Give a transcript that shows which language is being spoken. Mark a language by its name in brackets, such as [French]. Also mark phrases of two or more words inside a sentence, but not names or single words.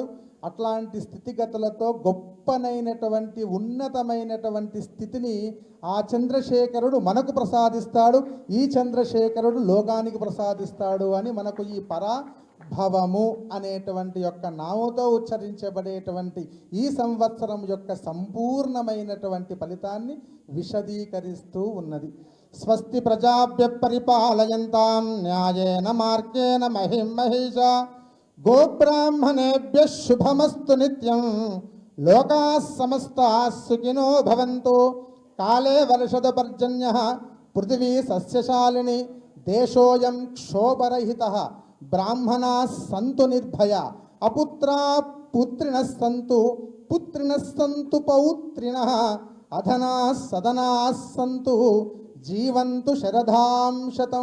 [Telugu] అట్లాంటి స్థితిగతులతో గొప్పనైనటువంటి ఉన్నతమైనటువంటి స్థితిని ఆ చంద్రశేఖరుడు మనకు ప్రసాదిస్తాడు. ఈ చంద్రశేఖరుడు లోకానికి ప్రసాదిస్తాడు అని మనకు ఈ పరాభవము అనేటువంటి యొక్క నామతో ఉచ్చరించబడేటువంటి ఈ సంవత్సరం యొక్క సంపూర్ణమైనటువంటి ఫలితాన్ని విశదీకరిస్తూ ఉన్నది. [Sanskrit] స్వస్తి ప్రజాభ్య పరిపాలయంతాం న్యాయేన మార్గేణ మహిం మహిషా గోబ్రాహ్మణేభ్యః శుభమస్తు నిత్యం లోకాః సమస్తాః సుఖినో భవంతు. కాలే వర్షతు పర్జన్యః పృథివీ సస్యశాలిని దేశోయం క్షోభరహితః బ్రాహ్మణాః సంతు నిర్భయా అపుత్రాః పుత్రిణః సంతు పుత్రిణః సంతు పౌత్రిణః అధనాః సదనాః సంతు జీవంతు శరదాం శతం.